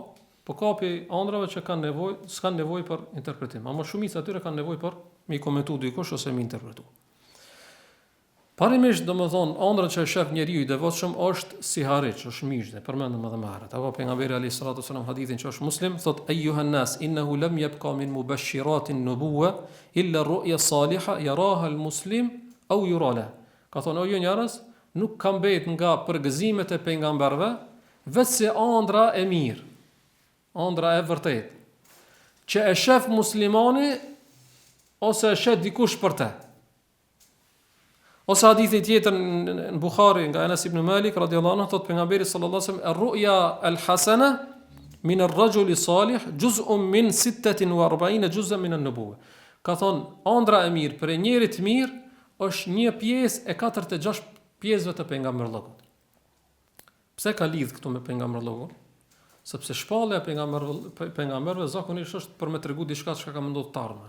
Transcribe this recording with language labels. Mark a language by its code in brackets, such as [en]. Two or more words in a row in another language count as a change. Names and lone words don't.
[sq] Po kapi ëndrave që s'kan nevojë për interpretim. Ama shumica atyre kanë nevojë për mi komentu dikush ose mi interpretu. Parimisht domethënë ëndra që e shef njeriu i devotshëm është si harriç, është mish, përmendëm edhe më herët. Apo pejgamberi [ar] عليه الصلاة والسلام [sq] hadithin që është Muslim thot [ar] أيها الناس إنه لم يبق من مبشرات النبوة إلا الرؤيا الصالحة يراها المسلم أو ترى له. [sq] Ka thonë o ju njerëz, nuk ka mbet nga përgëzimet e pejgamberëve vetëse ëndra e mirë, ëndra e vërtetë, që e shef muslimani ose e shef dikush për te. Ose hadithi tjetër në Bukhari nga Anas ibn Malik [ar] رضي الله عنه [sq] thot pejgamberi [ar] صلى الله عليه وسلم الرؤيا الحسنة من الرجل الصالح جزء من 46 جزءا من النبوة. [sq] Ka thon ëndra e mirë për njëri të mirë është një pjesë e 46 pjesëve të pejgamberllokut. Pse ka lidh këtu me pejgamberllokun? Sepse shpallja e pejgamberëve zakonisht është për me tregu diçka që ka menduar të ardhmen.